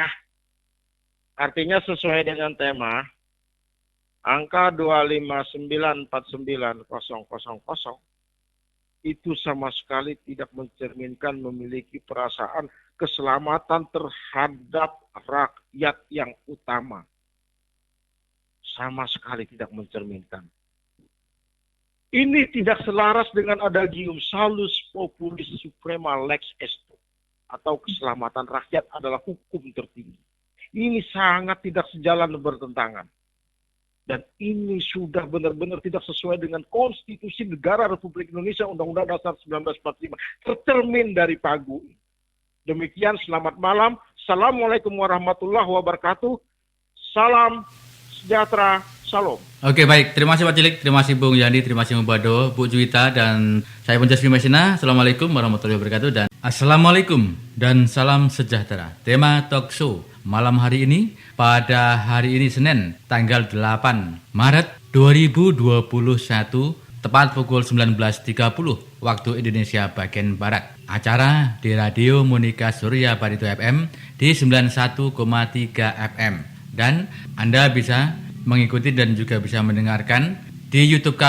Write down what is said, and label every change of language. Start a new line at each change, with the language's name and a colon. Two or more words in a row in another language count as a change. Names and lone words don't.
Indonesian: Artinya sesuai dengan tema, angka 25949.000 itu sama sekali tidak mencerminkan memiliki perasaan keselamatan terhadap rakyat yang utama. Sama sekali tidak mencerminkan. Ini tidak selaras dengan adagium
Latin: salus populis suprema lex esto,
Indonesian: atau keselamatan rakyat adalah hukum tertinggi. Ini sangat tidak sejalan dan bertentangan. Dan ini sudah benar-benar tidak sesuai dengan konstitusi negara Republik Indonesia Undang-Undang Dasar 1945. Tercermin dari pagu. Demikian, selamat malam.
Arabic: السلام عليكم ورحمة الله وبركاته.
Indonesian: Salam sejahtera, Salam. Oke, baik. Terima kasih Pak Cilik, terima kasih Bung Yandi, terima kasih Bung Bado, Bu Juwita, dan saya pun Jasmi Mesina.
Arabic: السلام عليكم ورحمة الله وبركاته
Indonesian: dan Assalamualaikum dan salam sejahtera. Tema
English: talk show
Indonesian: malam hari ini pada hari ini Senin tanggal 8 Maret 2021 tepat pukul 19.30 waktu Indonesia bagian Barat. Acara di Radio Monika Surya Barito FM di 91,3 FM dan Anda bisa mengikuti dan juga bisa mendengarkan di YouTube